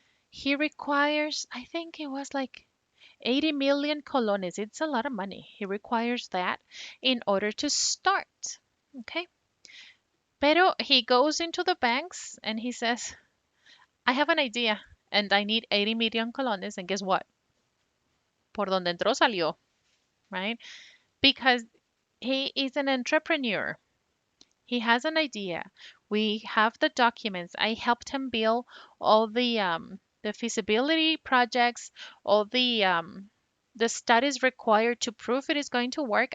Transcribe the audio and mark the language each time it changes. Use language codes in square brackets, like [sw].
[en] He requires, I think it was like 80 million colones. It's a lot of money. He requires that in order to start. Okay. Pero he goes into the banks and he says, I have an idea and I need 80 million colones. And guess what? [es] Por donde entró salió, [en] right? Because he is an entrepreneur. He has an idea. We have the documents. I helped him build all the feasibility projects, all the studies required to prove it is going to work.